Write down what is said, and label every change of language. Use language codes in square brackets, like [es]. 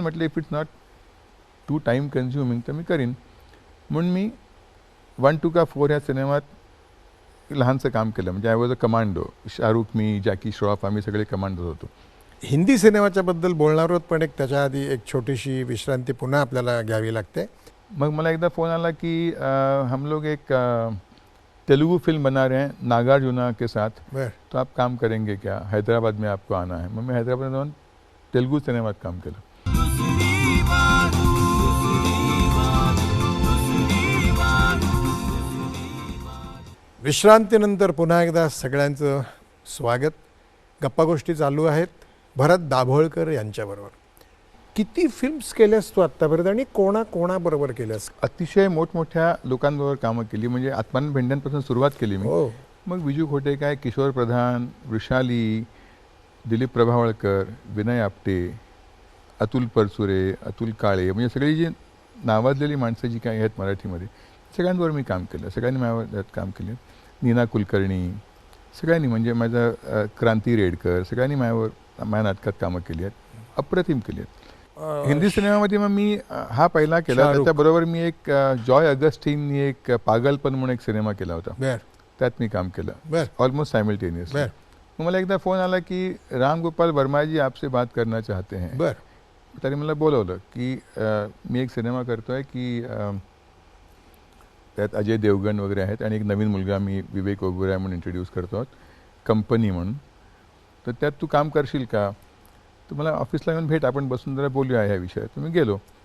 [mr] म्हटलं [en] if it's not too time consuming [mr] तर मी करीन. म्हणून मी 1, 2 का 4 ह्या सिनेमात लहानसं काम केलं. म्हणजे [en] I was a commando. [mr] Shahrukh, मी, Jackie Shroff, आम्ही सगळे कमांडो होतो. हिंदी सिनेमाच्या बद्दल बोलणार आहोत, पण त्याच्या आधी एक छोटीशी विश्रांती पुन्हा आपल्याला घ्यावी लागते. मग मला एकदा फोन आला की [hi] हम लोग एक तेलुगू फिल्म बना रहे हैं नागार्जुना के साथ, तो आप काम करेंगे क्या, हैदराबाद में आपको आना है. [mr] मग मी हैदराबाद जाऊन तेलुगू सिनेमात काम केलं. विश्रांतीनंतर पुन्हा एकदा सगळ्यांचं स्वागत. गप्पा गोष्टी चालू आहेत भरत दाभोळकर यांच्याबरोबर. किती फिल्म्स केल्यास तू आत्तापर्यंत आणि कोणाबरोबर केल्यास? अतिशय मोठमोठ्या लोकांबरोबर कामं केली. म्हणजे आत्मानंद भेंड्यांपासून सुरुवात केली मी. मग विजू खोटेकर, किशोर प्रधान, वृषाली, दिलीप प्रभावळकर, विनय आपटे, अतुल परचुरे, अतुल काळे, म्हणजे सगळी जी नावाजलेली माणसं जी काही आहेत मराठीमध्ये, सगळ्यांबरोबर मी काम केलं. सगळ्यांनी माझ्यावर काम केले. नीना कुलकर्णी, सगळ्यांनी, म्हणजे माझा क्रांती रेडकर, सगळ्यांनी माझ्या नाटकात कामं केली आहेत, अप्रतिम केली आहेत. हिंदी सिनेमामध्ये मग मी हा पहिला केला. त्याच्याबरोबर मी एक जॉय अगस्टिननी एक पागलपन म्हणून एक सिनेमा केला होता, त्यात मी काम केलं ऑलमोस्ट सायमल्टेनियस. मग मला एकदा फोन आला की [hi] राम गोपाल वर्मा जी आपसे बात करना चाहते हैं. [mr] बरं. त्यांनी मला बोलवलं की मी एक सिनेमा करतोय की त्यात अजय देवगण वगैरे आहेत आणि एक नवीन मुलगा मी विवेक ओबेरॉय म्हणून इंट्रोड्यूस करतो आहोत, कंपनी म्हणून. तर त्यात तू काम करशील का? तर मला ऑफिसला येऊन भेट, आपण बसून जरा बोलूया ह्या विषयात. तर मी गेलो.